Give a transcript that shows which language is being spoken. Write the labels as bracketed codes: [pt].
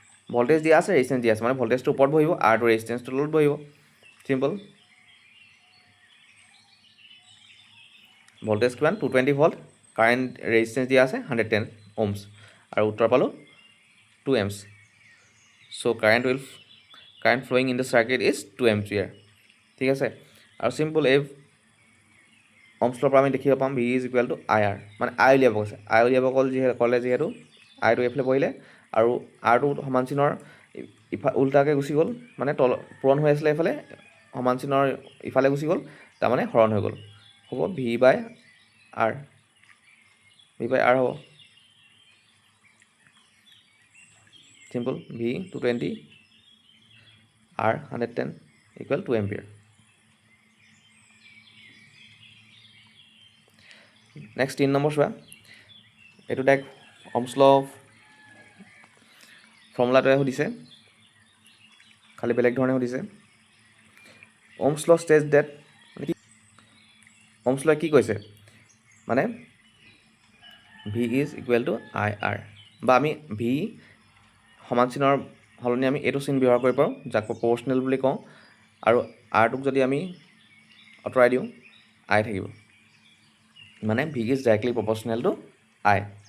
[as] Voltage দিয়া আছে, resistance দিয়া আছে, মানে ভল্টেজটো ওপৰত বহিব, আৰটো ৰেজিষ্টেঞ্চটো তলত বহিব। চিম্পল। ভল্টেজ কিমান? 220 ভল্ট, কাৰেণ্ট ৰেজিষ্টেঞ্চ দিয়া আছে 110 ohms, আৰু উত্তৰ পালোঁ 2 amps. [en] So current flowing in the circuit is 2 ampere. [as] ঠিক আছে, আৰু চিম্পল এই ohms law পৰা আমি দেখিব পাম [en] V is equal to I R, [as] মানে আই উলিয়াব কৈছে। আই উলিয়াব ক'লে যিহেতু আইটো এইফালে বহিলে আৰু আৰটো সমান চিনৰ উল্টাকৈ গুচি গ'ল, মানে পূৰণ হৈ আছিলে এইফালে, সমান চিনৰ ইফালে গুচি গ'ল, তাৰমানে হৰণ হৈ গ'ল। হ'ব ভি বাই আৰ, হ'ব simple. [en] V 220 R 110 equal 2 ampere. [as] Next 3 number চোৱা। এইটো ডাইৰেক্ট ohms law ফৰ্মুলাটোৱে সুধিছে, খালি বেলেগ ধৰণে সুধিছে। [en] ohms law states that, ohms law [as] কি কৈছে? মানে [en] V is equal to I R, [as] বা আমি ভি সমান চিনৰ সলনি আমি এইটো চিন ব্যৱহাৰ কৰিব পাৰোঁ, যাক প্ৰপ'ৰ্চনেল বুলি কওঁ, আৰু আৰটোক যদি আমি আঁতৰাই দিওঁ আই থাকিব, মানে [en] V is directly proportional to I.